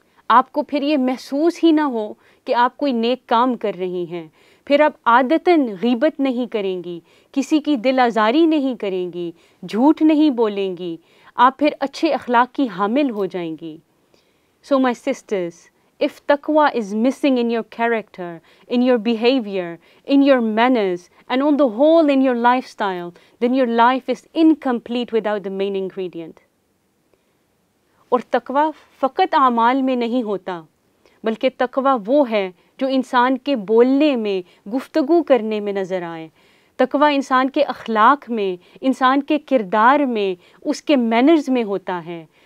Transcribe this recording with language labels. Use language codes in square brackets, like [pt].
[ur] آپ کو پھر یہ محسوس ہی نہ ہو کہ آپ کوئی نیک کام کر رہی ہیں، پھر آپ عادتاً غیبت نہیں کریں گی، کسی کی دل آزاری نہیں کریں گی، جھوٹ نہیں بولیں گی، آپ پھر اچھے اخلاق کی حامل ہو جائیں گی۔ [en] So my sisters, If taqwa is missing in your character, in your behavior, in your manners, and on the whole in your lifestyle, then your life is incomplete without the main ingredient. [ur] اور تقوی فقط اعمال میں نہیں ہوتا، بلکہ تقوی وہ ہے جو انسان کے بولنے میں، گفتگو کرنے میں نظر آئے. تقوی انسان کے اخلاق میں، انسان کے کردار میں، اس کے مینرز میں ہوتا ہے.